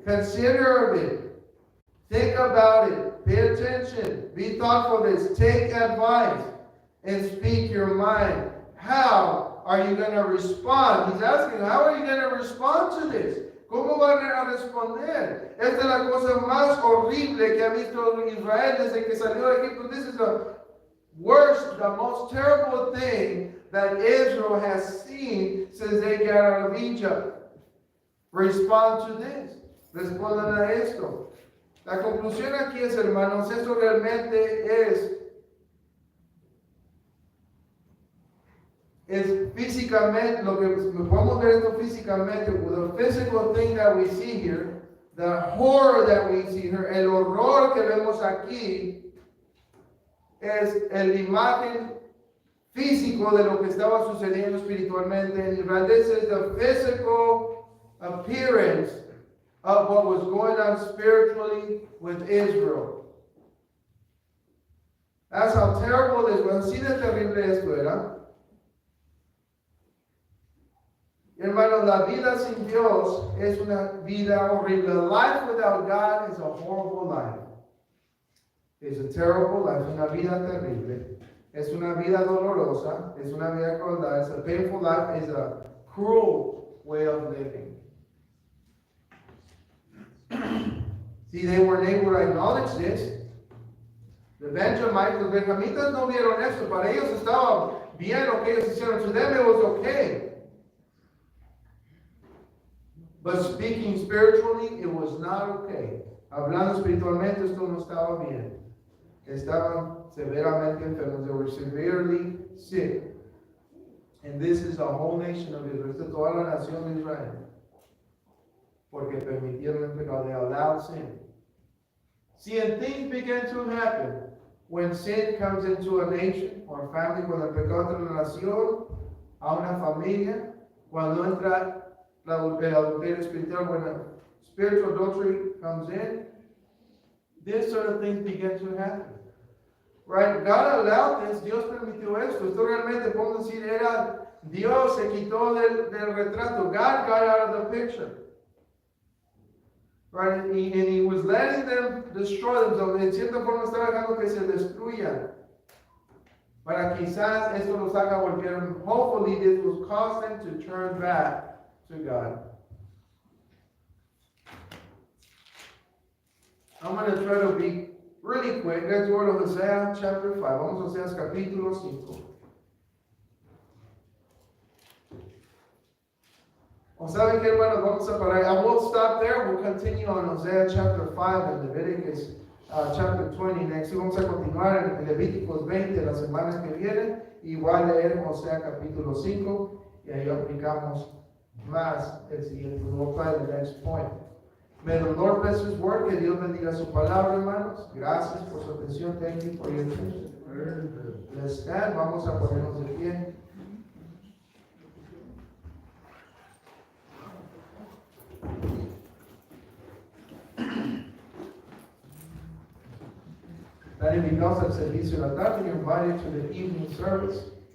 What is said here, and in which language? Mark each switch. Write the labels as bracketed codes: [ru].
[en] Consider of it, think about it, pay attention, be thoughtful of this, take advice, and speak your mind. How are you going to respond? He's asking, how are you going to respond to this? [es] ¿Cómo van a responder? Esta es la cosa más horrible que ha visto Israel desde que salió de Egipto. [en] This is the worst, the most terrible thing that Israel has seen since they got out of Egypt. Respond to this. [es] Respondan a esto. La conclusión aquí es, hermanos, esto realmente es físicamente, lo que podemos ver esto físicamente, [en] the physical thing that we see here, [es] the horror that we see here, el horror que vemos aquí, es la imagen físico de lo que estaba sucediendo espiritualmente en Israel. [en] This is the physical appearance of what was going on spiritually with Israel. That's how terrible it was. [es] Así de terrible esto era. Hermanos, la vida sin Dios es una vida horrible. [en] Life without God is a horrible life. It's a terrible life. [es] Es una vida terrible. Es una vida dolorosa. Es una vida cruel. [en] It's a painful life. It's a cruel way of living. See, they weren't able to acknowledge this. [es] The Benjamites, los benjamitas no vieron esto. Para ellos estaba bien lo que ellos hicieron. [en] To them it was okay. But speaking spiritually, it was not okay. [es] Hablando espiritualmente, esto no estaba bien. Estaban severamente enfermos. [en] They were severely sick. And this is the whole nation of Israel. [es] Esta es toda la nación de Israel. Porque permitieron el pecado. [en] They allowed sin. See, and things began to happen when sin comes into a nation or a family, [es] cuando el pecado entra en una nación, a una familia, cuando entra el adulterio espiritual, [en] when spiritual adultery comes in, this sort of things begin to happen. Right? God allowed this, [es] Dios permitió esto. Esto realmente, podemos decir, era Dios se quitó del retrato. [en] God got out of the picture. Right? And he was letting them destroy themselves. [es] En cierta forma estaba dejando que se destruyan. Para quizás esto los haga volver. [en] Hopefully this will cause them to turn back to God. I'm going to try to be really quick. Let's go to Hosea chapter 5. [es] Vamos a Hoseas capítulo 5. O saben que, hermanos, vamos a parar. [en] I will stop there. We'll continue on Hosea chapter 5 and Leviticus chapter 20 next. [es] Y vamos a continuar en Levíticos 20 las semanas que vienen. Igual leer Hosea capítulo 5 y ahí aplicamos más el siguiente. [en] We'll apply the next point. May the Lord bless His word. [es] Que Dios bendiga su palabra, hermanos. Gracias por su atención. [en] Thank you for your attention. Let's stand. [es] Vamos a ponernos de pie. Están invitados al servicio de la tarde. [en] You're invited to the evening service.